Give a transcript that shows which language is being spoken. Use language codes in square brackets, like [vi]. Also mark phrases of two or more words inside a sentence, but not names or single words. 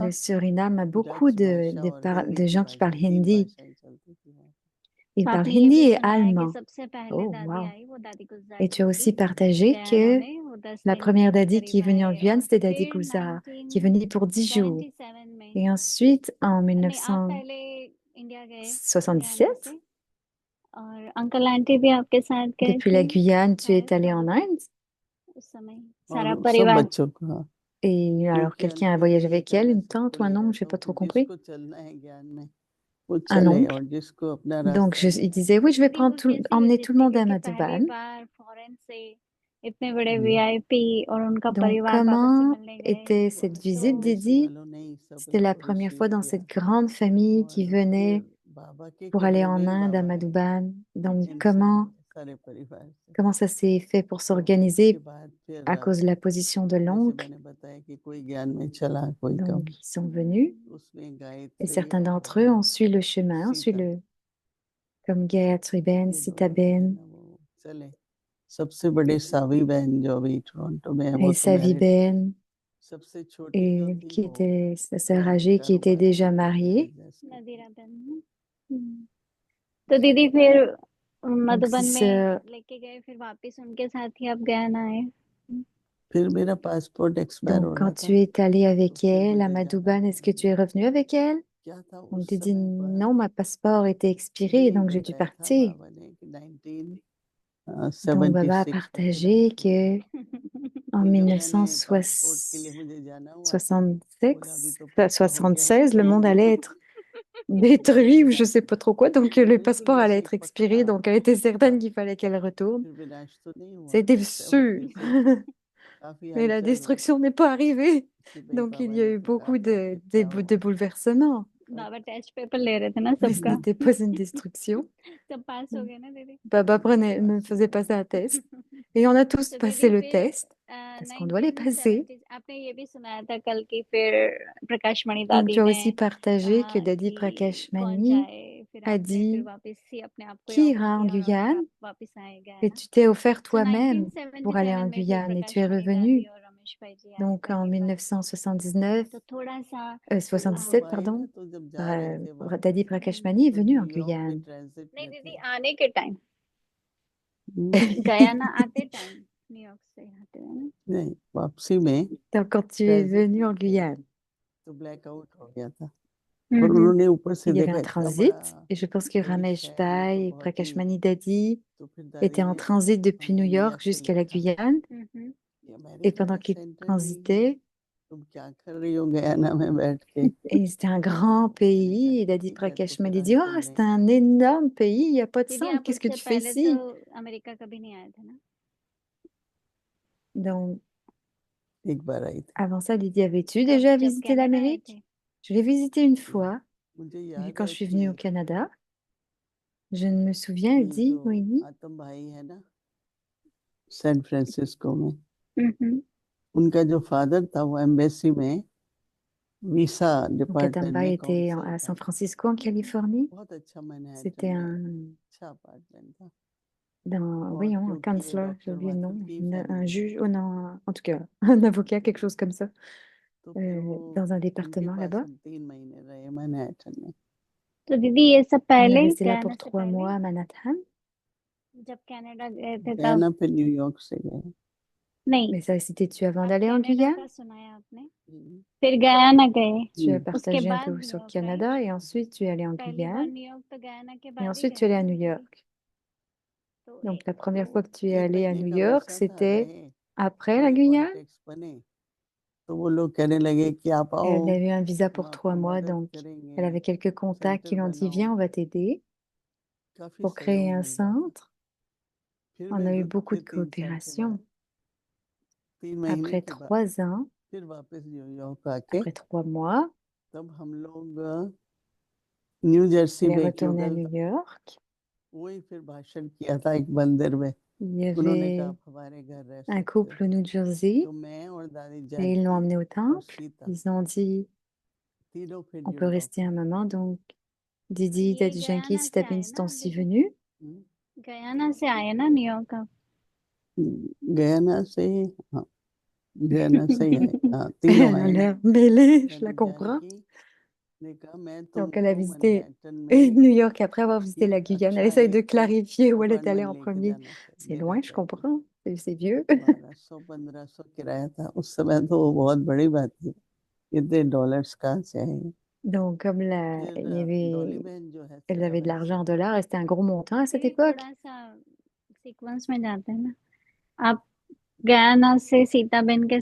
[fr] Le Suriname a beaucoup [hi] डच भाषा और हिंदी [fr] de [hi] की [fr] gens qui [hi] भाषा, [fr] parlent [hi] 3 [fr] hindi. [hi] भाषाएं चलती थी वहाँ। [fr] Ils [hi] तो [fr] parlent [hi] आपने ये [fr] hindi [hi] भी [fr] et [hi] सुनाया कि [fr] allemand. [hi] सबसे पहले Oh, दादी wow. आई वो दादी गुलजार [fr] Et tu [hi] जी [fr] as [hi] थी [fr] aussi partagé [hi] गयाना [fr] que [hi] में, वो 10 [fr] la [hi] दिन [fr] première [hi] के [fr] Dadi qui est [hi] करीब [fr] venue en [hi] आए, [fr] Guyane, [hi] और [fr] c'était Dadi [hi] फिर [fr] Gulzar, qui est venue pour 10 jours. [hi] 1977 में, [fr] Et ensuite, en [hi] नहीं आप पहले इंडिया गए गयाना [fr] 1977, [hi] से, और अंकल आंटी भी आपके साथ गए [fr] depuis [hi] थे [fr] la Guyane, tu es [hi] शायद [fr] allé en Inde. [hi] उस समय, सारा और सब परिवार। बच्चों को, हाँ, [fr] Et alors, [hi] क्योंकि [fr] quelqu'un a [hi] अंत में [fr] voyagé [hi] ये [fr] avec elle, [hi] कहना [fr] une tante [hi] सबको [fr] ou un [hi] ये [fr] oncle, je [hi] रहता [fr] n'ai pas [hi] हूँ कि [fr] trop compris. [hi] जिसको चलना है ज्ञान में वो [fr] Un [hi] चले, [fr] oncle. [hi] और जिसको अपना [fr] Donc, [hi] रास्ता [fr] il [hi] नहीं है। [fr] disait, oui, je vais [hi] दीदी वो कैसी [fr] emmener [hi] विजिट [fr] tout le [hi] थी, [fr] monde à [hi] क्योंकि पहली [fr] Madhuban. [hi] बार फॉरेन से इतने बड़े वीआईपी और उनका [fr] Donc, [hi] परिवार बाबा से [fr] comment [hi] मिलने गए, [fr] était [hi] वो [fr] cette [hi] सिर्फ [fr] visite, [hi] तो देसी [fr] Didi? [hi] वालों ने ही सब [fr] C'était la [hi] इनको [fr] première [hi] रिसीव [fr] fois dans [hi] किया, [fr] cette grande famille qui [hi] और फिर [fr] venait [hi] बाबा के [fr] pour aller [hi] कहने [fr] en [hi] में ही [fr] Inde, à [hi] बाबा आए [fr] Madhuban. Donc, [hi] अच्छा इन [fr] comment, [hi] सारे परिवार से। [fr] comment ça s'est fait pour [hi] तो उसके [fr] s'organiser [hi] बाद फिर [fr] à cause de la position de [hi] जैसे [fr] l'oncle? [hi] मैंने बताया कि कोई ज्ञान में चला, कोई कम, [fr] Donc, ils sont venus [hi] उसमें [fr] et [hi] गायत्री [fr] certains d'entre eux [hi] और [fr] ont suivi le chemin, ont suivi [hi] सीता, [fr] comme Gayatri Ben, [hi] ये [fr] Sita [hi] दोनों जो है [fr] Ben [hi] ना वो चले। सबसे बड़े सावी बहन जो अभी टोरंटो में है वो [fr] et [hi] तो [fr] Savi [hi] मैरिड है, [fr] Ben, [hi] सबसे छोटी जो [fr] et [hi] थी [fr] qui [hi] वो [fr] était sa sœur [hi] प्राइवेट [fr] âgée qui était [hi] कारोबार [fr] déjà [hi] करती थी, [fr] mariée. [hi] बिजनेस करती नदीरा थी। बहन। तो दीदी फिर [fr] Donc, [hi] मधुबन [fr] six [hi] में [fr] sœurs. [hi] लेके गए, फिर वापस उनके साथ ही आप गयाना आए। फिर मेरा [en] passport expire [fr] Donc, [hi] हो रहा [fr] quand [hi] था, [fr] tu es allé [hi] तो [fr] avec [hi] फिर [fr] elle à [hi] मुझे जाना [fr] Madhuban, est-ce [hi] पड़ा [fr] que tu es [hi] इंडिया। [fr] revenu avec elle? [hi] क्या था [fr] On [hi] उस [fr] te dit [hi] समय पर, [fr] non, ma passeport était expiré, [hi] यही [fr] donc j'ai dû [hi] बताया था [fr] partir. [hi] बाबा ने कि [fr] Donc, Baba a [hi] 1976 का फिर [fr] partagé que en [hi] फिर जब मैंने पासपोर्ट के लिए मुझे जाना हुआ तो बोला अभी [fr] 1976, [hi] तो पक्का हो गया हो [fr] 76, le monde [hi] जाएंगे। [fr] allait être détruit ou je sais pas trop quoi, donc le [hi] बिल्कुल [fr] passeport allait [hi] जैसे [fr] être expiré, [hi] पक्का [fr] donc elle était [hi] पक्का, [fr] certaine qu'il fallait qu'elle retourne. [hi] फिर विनाश तो नहीं हुआ, [fr] C'était [hi] तब [fr] sûr, [hi] फिर से काफी [fr] mais la [hi] हलचल हुई [fr] destruction n'est pas arrivée. [hi] कि भाई [fr] Donc il [hi] बाबा [fr] y a [hi] ने [fr] eu [hi] तो कहा [fr] beaucoup [hi] था फिर क्या [fr] de [hi] हुआ। [fr] bouleversements, [hi] और बाबा टेस्ट पेपर ले रहे थे ना [fr] mais ce [hi] सबका, [fr] n'était pas une destruction. [hi] सब पास हो गए ना दीदी। [fr] Baba [hi] सब [fr] me [hi] पास हो [fr] faisait [hi] गया। [fr] passer un test et on a tous [hi] तो [fr] passé [hi] दीदी [fr] le [hi] फिर [fr] test parce qu'on doit les passer. [hi] 1970 आपने ये भी सुनाया था कल की, फिर प्रकाश मणि [fr] Donc, [hi] दादी [fr] tu as [hi] ने [fr] aussi partagé [hi] कहा [fr] que Dadi [hi] कि [fr] Prakash [hi] कौन [fr] Mani [hi] जाए, फिर [fr] a [hi] आपने फिर [fr] dit [hi] वापस ही अपने आप को ही [fr] qui [hi] ऑफर [fr] ira en [hi] किया, और फिर [fr] Guyane [hi] आप वापस आए गए [fr] et [hi] ना। [fr] tu t'es offert [hi] तो [fr] toi-même pour aller [hi] 1977 [fr] en [hi] में फिर [fr] Guyane et tu [hi] प्रकाश [fr] es [hi] मणि दादी [fr] revenu. [hi] और रमेश भाई जी आए [fr] Donc, en [hi] पहली बार। [fr] 1979, [hi] तो थोड़ा सा [fr] 77, [hi] वो आए [fr] pardon, [hi] ना, तो जब जा रहे थे वापस [fr] Dadi Prakash Mani est [hi] तो [fr] venu en [hi] न्यूयॉर्क में [fr] Guyane. [hi] ट्रांजिट नहीं में थे। दीदी आने के टाइम गयाना आते टाइम न्यूयॉर्क से आते हैं ना। नहीं, वापसी में [fr] Donc, quand tu es [hi] ट्रांजिट [fr] venu en [hi] में थे [fr] Guyane, [hi] तो ब्लैकआउट हो गया था, और हम्म उन्होंने ऊपर से [fr] il y avait [hi] देखा [fr] un [hi] इतना बड़ा [fr] transit et je pense que [hi] कोई [fr] Ramesh [hi] शहर, ये तो [fr] Bai et [hi] बहुत [fr] Prakash [hi] ही। [fr] Manidadi [hi] तो फिर दादी [fr] étaient en [hi] ने [fr] transit depuis [hi] हमें [fr] New [hi] इंडिया [fr] York [hi] से [fr] jusqu'à la [hi] लिखा, [fr] Guyane. हम्म [hi] ये [fr] Et [hi] अमेरिका [fr] pendant [hi] का [fr] qu'ils [hi] सेंटर नहीं है, [fr] transitaient, [hi] तुम क्या कर रही हो गयाना में बैठ के। [fr] et c'était un grand [hi] मैंने कहा [fr] pays, et Dadi [hi] ठीक है, तो [fr] Prakash [hi] फिर [fr] Manidadi [hi] आज [fr] dit, oh, [hi] तुमने [fr] c'est un énorme pays, il n'y a pas de [hi] दीदी [fr] centre, [hi] आप [fr] qu'est-ce que [hi] उससे [fr] tu fais [hi] पहले तो [fr] ici? [hi] अमेरिका कभी नहीं आए थे ना। [fr] Donc, [hi] एक बार आई थी, [fr] avant ça, Didi, avais-tu [hi] कब [fr] déjà [hi] जब [fr] visité [hi] कनाडा आए [fr] l'Amérique? [hi] थे। [fr] Je l'ai visité une fois, [hi] मुझे [fr] mais [hi] याद [fr] quand [hi] है [fr] je suis venue au [hi] कि [fr] Canada, je ne me souviens, elle [hi] ये [fr] dit, [hi] जो [fr] oui, [hi] आतम भाई है ना सैन फ्रांसिस्को में, हम्म उनका जो फादर था वो एम्बेसी में वीसा [fr] donc [hi] डिपार्टमेंट [fr] Atamba [hi] में [fr] était [hi] काउंसल [fr] à [hi] था। [fr] San Francisco, en Californie. [hi] बहुत अच्छा मैनहट्टन [fr] C'était [hi] में, [fr] un, [hi] अच्छा अपार्टमेंट था। [fr] oui, [hi] और [fr] un [hi] क्योंकि ये [fr] counselor, j'ai [hi] डॉक्टर [fr] oublié le nom, [hi] वाथुर की [fr] un [hi] फैमिली [fr] juge, [hi] थी, [fr] oh non, en tout cas, un avocat, quelque chose comme ça, [hi] तो फिर वो [fr] dans un [hi] उनके [fr] département [hi] पास [fr] là-bas. [hi] हम 3 महीने रहे मैनहट्टन में। तो दीदी ये सब [fr] On est [hi] पहले [fr] resté là [hi] गयाना [fr] pour [hi] से [fr] 3 mois [hi] पहले [fr] à Manhattan, [hi] जब कनाडा गए थे तब। गयाना फिर न्यूयॉर्क से गए। नहीं, [fr] mais ça, c'était-tu avant [hi] आप [fr] d'aller en [hi] कनाडा [fr] Guyane? [hi] का सुना है आपने, हम्म, फिर गयाना गए, [fr] Tu as [hi] उसके [fr] partagé un [hi] बाद [fr] peu sur [hi] न्यूयॉर्क, राइट। [fr] Canada et ensuite tu es allé en [hi] पहली बार [fr] Guyane [hi] न्यूयॉर्क तो गयाना के [fr] et [hi] बाद ही [fr] ensuite tu [hi] गए [fr] es allé [hi] ना [fr] à New [hi] दीदी। [fr] York. [hi] तो [fr] Donc la première [hi] तो [fr] fois que tu es allé à [hi] 3 महीने [fr] New [hi] का [fr] York, [hi] वीसा था, [fr] c'était [hi] रहे, [fr] après la [hi] थोड़े [fr] Guyane. [hi] कॉन्टेक्ट्स बने, तो वो लोग कहने लगे कि आप आओ, [fr] Elle avait eu un visa [hi] हम [fr] pour [hi] आपको [fr] 3 mois, [hi] मदद [fr] donc elle [hi] करेंगे, [fr] avait quelques contacts [hi] सेंटर [fr] qui lui ont dit, [hi] बनाओ। [fr] viens, on va t'aider [hi] काफी [fr] pour créer [hi] सहयोग [fr] un [hi] मिलता था। [fr] centre. [hi] फिर [fr] On [hi] भी [fr] a eu beaucoup [hi] फिर [fr] de [hi] 3 साल के [fr] coopération. [hi] बाद, 3 महीने [fr] Après [hi] के बाद [fr] 3 ans, [hi] फिर वापस न्यूयॉर्क आके [fr] après 3 mois, [hi] तब हम लोग न्यू जर्सी [fr] elle est [hi] में एक [fr] retournée à [hi] होटल [fr] New [hi] था, [fr] York. [hi] वही फिर भाषण किया था एक मंदिर में। [fr] Il y [hi] उन्होंने कहा [fr] avait [hi] आप हमारे घर रह [fr] un [hi] सकते हो। [fr] couple au New Jersey [hi] तो मैं और दादी [fr] et ils l'ont [hi] जानकी [fr] emmené au [hi] और [fr] temple. [hi] सीता [fr] Ils ont dit, [hi] तीनों फिर [fr] on peut [hi] न्यूयॉर्क [fr] rester un [hi] में। [fr] moment. Donc, [hi] तो [fr] Didi, [hi] ये [fr] Daddy Janki, [hi] गयाना [fr] si [hi] से [fr] t'as bien [hi] आए [fr] ce [hi] ना आप [fr] temps-ci [hi] दीदी, [fr] venu. हम्म, [hi] गयाना से आए ना न्यूयॉर्क आप। गयाना से, हाँ गयाना से ही आए, हाँ [fr] Elle [hi] तीनों [fr] a [hi] आए। [fr] l'air mêlée, je la [hi] दादी [fr] comprends. [hi] जानकी ने कहा मैं [fr] Donc, elle a [hi] तुमको [fr] visité [hi] मैनहट्टन [fr] New [hi] में [fr] York après avoir visité la [hi] एक [fr] Guyane. Elle [hi] अच्छा [fr] essaye de [hi] एक [fr] clarifier où elle est allée [hi] अपार्टमेंट [fr] en [hi] लेके [fr] premier. [hi] जाना [fr] C'est [hi] जगह [fr] loin, je [hi] चाहिए। [fr] comprends. C'est vieux. [hi] 1200-1500 किराया था उस समय, तो वो बहुत बड़ी बात थी, इतने डॉलर्स कहाँ से आएंगे। [fr] Donc, comme [hi] फिर [fr] il y [hi] डॉली [fr] avait, [hi] बहन जो है [fr] elles avaient de [hi] सेरावन [fr] l'argent [hi] से, [fr] en dollars et c'était un gros montant à cette [hi] दीदी [fr] époque. [hi] थोड़ा सा सीक्वेंस में जाते हैं ना आप। गयाना से सीता बहन के